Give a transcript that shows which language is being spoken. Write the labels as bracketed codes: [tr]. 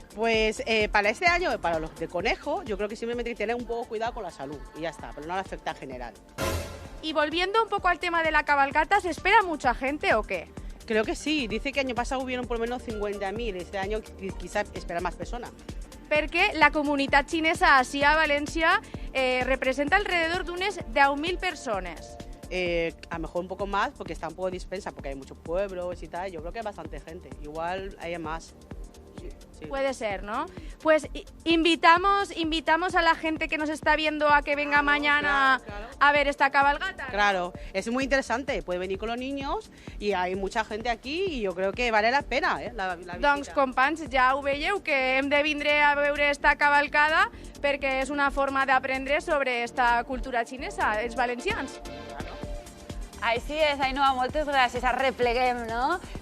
[es] Pues para este año, para los de conejo, yo creo que simplemente hay que tener un poco cuidado con la salud y ya está, pero no le afecta en general. Y volviendo un poco al tema de la cabalgata, ¿se espera mucha gente o qué? Creo que sí, dice que año pasado hubieron por lo menos 50.000, este año quizás espera más personas. [ca] Perquè la comunitat xinesa així a València representa alrededor d'unes 10.000 persones. [es] A lo mejor un poco más porque está un poco dispersa, porque hay muchos pueblos y tal, yo creo que hay bastante gente, igual hay más. Sí. Puede ser, ¿no? Pues invitamos a la gente que nos está viendo a que venga mañana claro. a ver esta cabalgata, ¿no? Claro, es muy interesante, puede venir con los niños y hay mucha gente aquí y yo creo que vale la pena la visita. [ca] Doncs, companys, ja ho veieu, que hem de vindre a veure esta cavalcada perquè és una forma d'aprendre sobre esta cultura xinesa, els valencians. Així és, Ainhoa, moltes gràcies. Arrepleguem, no?